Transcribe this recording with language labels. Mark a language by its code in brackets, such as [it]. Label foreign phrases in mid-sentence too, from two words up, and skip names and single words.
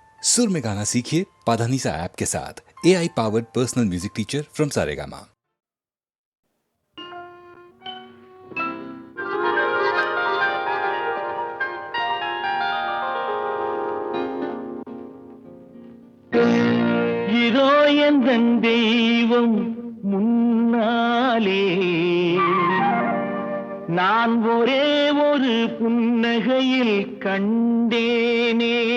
[hi] सुर में गाना सीखिए पाधानीसा ऐप के साथ। [en] AI powered personal music teacher from [hi] सारेगामा। [ta] இதோ எந்தன் தெய்வம் முன்னாலே நான் ஒரே ஒரு புன்னகையில் கண்டேனே.